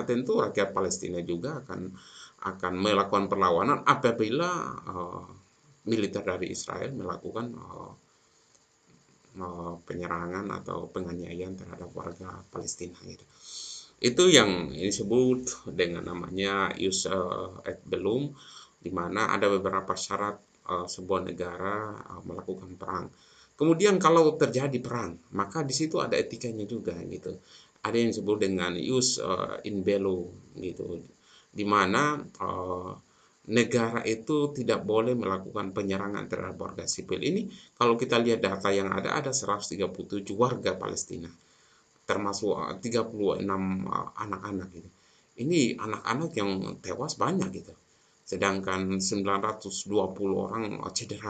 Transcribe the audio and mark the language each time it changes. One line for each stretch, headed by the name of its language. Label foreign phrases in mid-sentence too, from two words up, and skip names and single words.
Indonesian: Tentu rakyat Palestina juga akan melakukan perlawanan apabila militer dari Israel melakukan penyerangan atau penganiayaan terhadap warga Palestina gitu. Itu yang disebut dengan namanya
Latin: ius et bellum,
Indonesian: di mana ada beberapa syarat sebuah negara melakukan perang. Kemudian kalau terjadi perang, maka di situ ada etikanya juga gitu. Ada yang disebut dengan
Latin: ius in bello
Indonesian: gitu, di mana negara itu tidak boleh melakukan penyerangan terhadap warga sipil. Ini kalau kita lihat data yang ada 137 warga Palestina, termasuk 36 anak-anak gitu. Ini anak-anak yang tewas banyak gitu. Sedangkan 920 orang cedera.